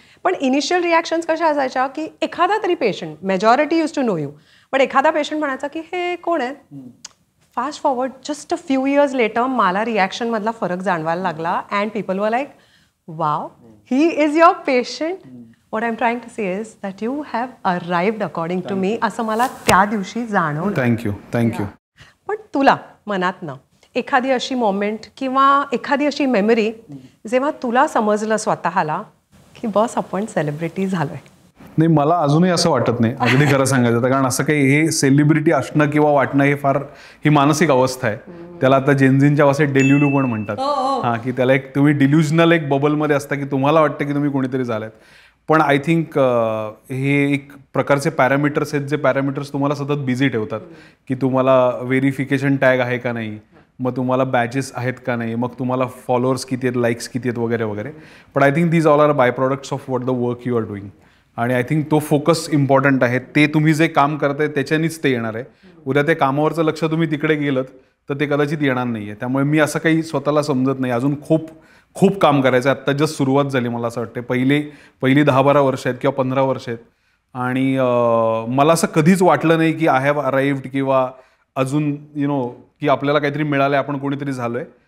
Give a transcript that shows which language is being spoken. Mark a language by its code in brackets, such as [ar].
[mr] पण initial reactions कशा असायच्या की एखादा तरी patient, [en] majority use to know you, [mr] पण एखादा पेशंट म्हणायचा की हे कोण आहे. [en] fast forward just a few years later [mr] मला रिॲक्शनमधला फरक जाणवायला लागला [en] And people were like, wow, he is your patient. What I'm trying to say is that you have arrived according to me, [mr] असं मला त्या दिवशी जाणवलं. [en] Thank you. [mr] पण तुला मनातनं एखादी अशी मोमेंट किंवा एखादी अशी मेमरी जेव्हा तुला समजलं स्वतःला की बस आपण सेलिब्रिटी झालोय? नाही, मला अजूनही असं वाटत नाही, अगदी खरं सांगायचं तर. कारण असं काही हे सेलिब्रिटी असणं किंवा वाटणं हे फार ही मानसिक अवस्था आहे. त्याला आता जेनझीनच्या भाषेत डेल्युलू पण म्हणतात. हां, की त्याला एक तुम्ही डिल्युजनल एक बबलमध्ये असता की तुम्हाला वाटतं की तुम्ही कोणीतरी झालात. पण [en] I think [mr] हे एक प्रकारचे पॅरामीटर्स आहेत, जे पॅरामीटर्स तुम्हाला सतत बिझी ठेवतात. की तुम्हाला व्हेरिफिकेशन टॅग आहे का नाही, मग तुम्हाला बॅचेस आहेत का नाही, मग तुम्हाला फॉलोअर्स किती आहेत, लाईक्स किती आहेत वगैरे वगैरे. [en] पण I think these all are by products of what the work you are doing. [mr] आणि [en] I think [mr] तो फोकस इम्पॉर्टंट आहे. ते तुम्ही जे काम करताय त्याच्यानीच ते येणार आहे. उद्या ते कामावरचं लक्ष तुम्ही तिकडे गेलं तर ते कदाचित येणार नाही आहे. त्यामुळे मी असं काही स्वतःला समजत नाही. अजून खूप खूप काम करायचं आहे. आत्ता जस्ट सुरुवात झाली मला असं वाटतं. पहिली 10-12 वर्ष आहेत किंवा 15 वर्ष आहेत. आणि मला असं कधीच वाटलं नाही की [en] I have arrived [mr] किंवा अजून की आपल्याला काहीतरी मिळालं, आपण कोणीतरी झालोय.